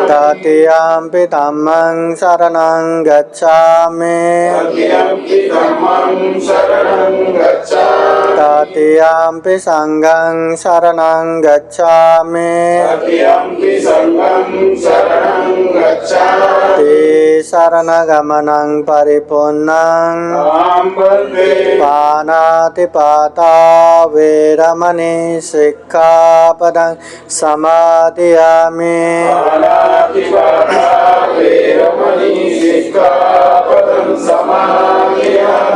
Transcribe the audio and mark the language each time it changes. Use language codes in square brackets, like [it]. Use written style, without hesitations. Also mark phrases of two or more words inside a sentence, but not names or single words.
[pi] तृतीयंपि धम्मं शरणं गच्छामि तृतीयंपि धम्मं शरणं गच्छामि तृतीयंपि संघं शरणं गच्छामि तृतीयंपि संघं शरणं गच्छामि ते शरणगमनं परिपूर्णं अहं वन्दे पानातिपाता वेरमणि सिक्खापदं समादयामि पाणातिपाता वेरमणि सिक्खापदं समादयामि